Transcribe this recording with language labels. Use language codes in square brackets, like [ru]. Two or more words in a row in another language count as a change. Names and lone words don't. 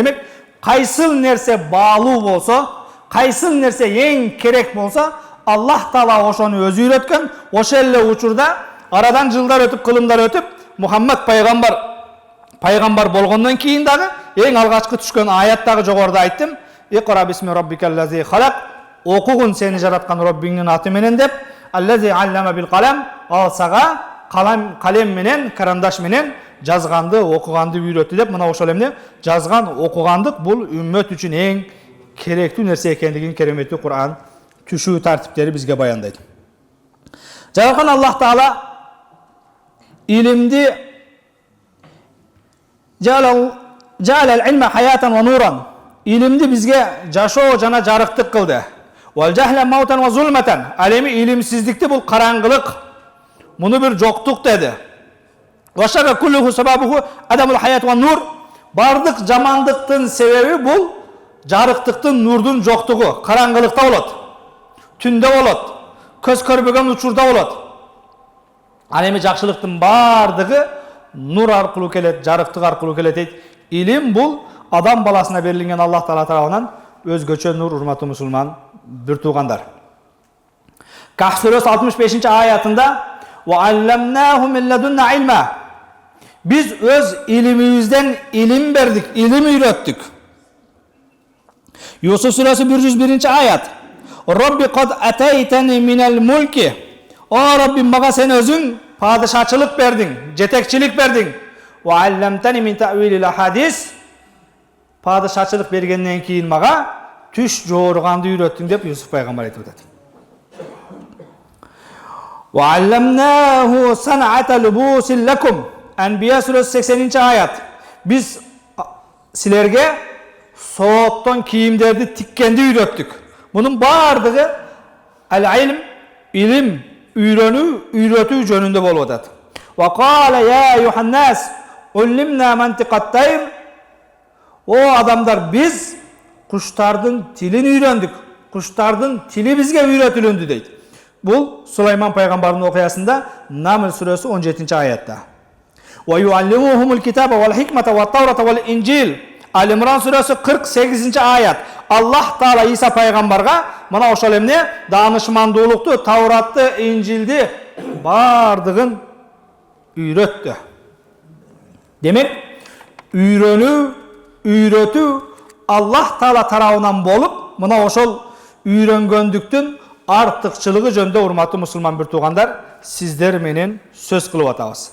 [ky] Демек, кайсыл нерсе баалуу болсо, кайсыл нерсе эң керек болсо, Аллах Таала ошону өзү үйрөткөн. Ошол эле учурда арадан жылдар өтүп, кылымдар өтүп, Мухаммад пайгамбар болгондон кийин дагы эң алгачкы түшкөн аят дагы жогоруда айттым. [ar] اقرأ باسم ربك الذي خلق. [ky] Окугун сени жараткан Роббиңдин аты менен деп. [ar] الذي علم بالقلم. [ky] Ал сага калем менен, карандаш менен жазганды, окуганды үйрөттү деп. Мына ошол эмне жазган, окугандык бул үммөт үчүн эң керектүү нерсе экендигин кереметтүү Кур'ан түшүү тартиптери бизге баяндайт. Жараткан Аллах Таала илимди [ar] جعل العلم حياة ونورا. [ky] Илимди бизге жашоо жана жарыктык кылды. [ar] والجهل موتا وظلمات. [ky] Ал эми илимсиздикти бул караңгылык, муну бир жоктук деди. [ar] والشر كله سببه عدم الحياة والنور. [ky] Бардык жамандыктын себеби бул жарыктыктын, нурдун жоктугу. Караңгылыкта болот, түндө болот, көз көрбөгөн учурда болот. Ал эми жакшылыктын бардыгы нур аркылуу келет, жарыктык аркылуу келет дейт. Илим бул адам баласына берилген Аллах Таала тарабынан өзгөчө нур, урматтуу мусулман бир туугандар. Кахф сүрөсү 65 аятында [ar] وعلمناه من لدنا علما. [ky] Биз өз илимибизден илим бердик, илим үйрөттүк. Юсуф сүрөсү 101 аят. [ar] رب قد آتيتني من الملك. [ky] О Раббим, мага сен өзүң падышачылык бердиң, жетекчилик бердиң. [ar] وعلمتني من تأويل الأحاديث. [ky] Падышачылык бергенден кийин мага түш жорганды үйрөттүң деп Юсуф пайгамбар айтып атат. [ar] وعلمناه صنعة لبوس لكم. [ky] Анбия сүрөсү 80 аят. Биз силерге сооттон кийимдерди тиккенди үйрөттүк. Мунун бардыгы ал-илм, илим, үйрөтүү жөнүндө болуп атат. [ar] وقال يا أيها الناس علمنا منطق الطير. [ky] О адамдар, биз куштардын тилин үйрөндүк. Куштардын тили бизге үйрөтүлүндү дейт. Бул Сулайман пайгамбардын окуясында Намл сүрөсү 17 аятта. [ar] ويعلمهم الكتاب والحكمة والتوراة والإنجيل. [ky] Ал-Имран сүрөсү 48 аят. Аллах Таала Иса пайгамбарга мына ошол эмне даанышмандуулукту, Тавратты, Инжилди бардыгын үйрөттү. Демек, үйрөтүү Аллах Таала тарабынан болуп, мына ошол үйрөнгөндүктүн артыкчылыгы жөнүндө урматтуу мусулман бир туугандар, сиздер менен сөз кылып атабыз.